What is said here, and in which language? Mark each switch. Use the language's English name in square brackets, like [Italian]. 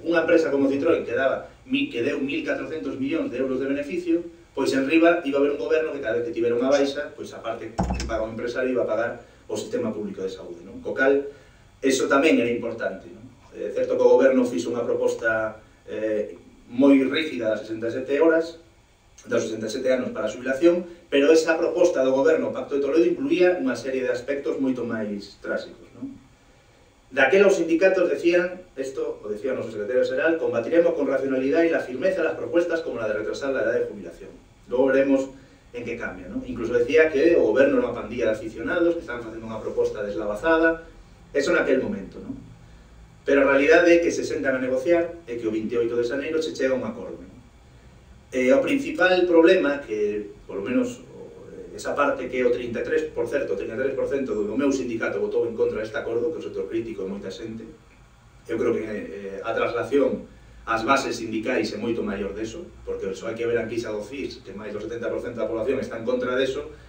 [Galician] Unha empresa como Citroën que deu 1.400 millóns de euros de beneficio, pois en riba iba a haber un goberno que cada vez que tivera unha baixa, pois a parte que paga un empresario iba a pagar o sistema público de saúde, non? Co cal, eso tamén era importante, non? É certo que o goberno fixo unha proposta moi rígida das 67 horas, dos 67 anos para a xubilación, pero esa proposta do goberno Pacto de Toledo incluía unha serie de aspectos moito máis trásicos, non? Daquela os sindicatos decían, esto o decía o noso secretario xeral, [Spanish] combatiremos con racionalidade e la firmeza las propuestas como la de retrasar la edad de jubilación. [Galician] Logo veremos en que cambia, non? Incluso decía que o goberno era unha pandilla de aficionados que estaban facendo unha proposta deslavazada, eso naquel momento, non? Pero a realidade é que se sentan a negociar e que o 28 de xaneiro se chega a un acordo, non? O principal problema, que polo menos esa parte que o 33% do meu sindicato votou en contra deste acordo, que é o sector crítico e moita xente, eu creo que a traslación ás bases sindicais é moito maior deso, porque só hai que ver a enquisa do CIS, que máis do 70% da población está en contra deso.